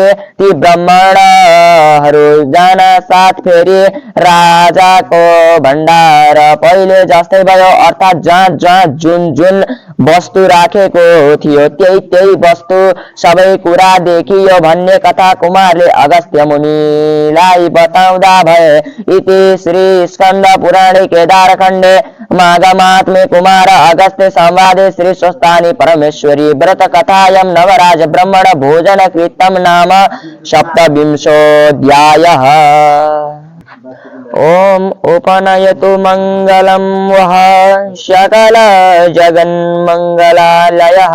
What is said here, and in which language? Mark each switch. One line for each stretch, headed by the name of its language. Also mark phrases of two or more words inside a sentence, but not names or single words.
Nepali: ती ब्राह्मणहरू जान साथ फेरि राजाको भण्डार पहिले जस्तै भयो, अर्थात् जहाँ जुन वस्तु राखेको थियो त्यही वस्तु सबै कुरा देखियो भन्ने कथा कुमारले अगस्त्य मुनिलाई बताउँदा भए।
Sanskrit: इति श्री स्कंद पुराणे केदारखण्डे माघमात्म्ये कुमार अगस्त्य संवादे श्री स्वस्तानि परमेश्वरी व्रत कथायां नवराज ब्राह्मण भोजन कृतं नाम सप्तविंशोऽध्यायः। ओम उपनयतु मंगलम वह सकल जगन्मंगलालयः